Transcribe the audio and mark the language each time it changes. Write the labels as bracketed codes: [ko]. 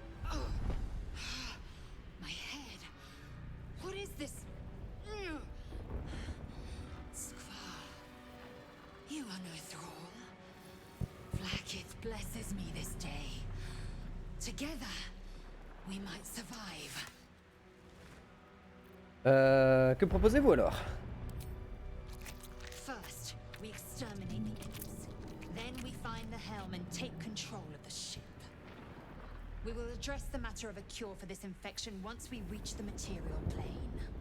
[en] Oh. My head. What is this? Skvar. You are no thrall. Vlaakith blesses me this day. Together, we might survive. [fr] Que proposez-vous alors? [en] First, we exterminate the imps. Then we find the helm and take control of the ship. We will address the matter of a cure for this infection once we reach the material plane.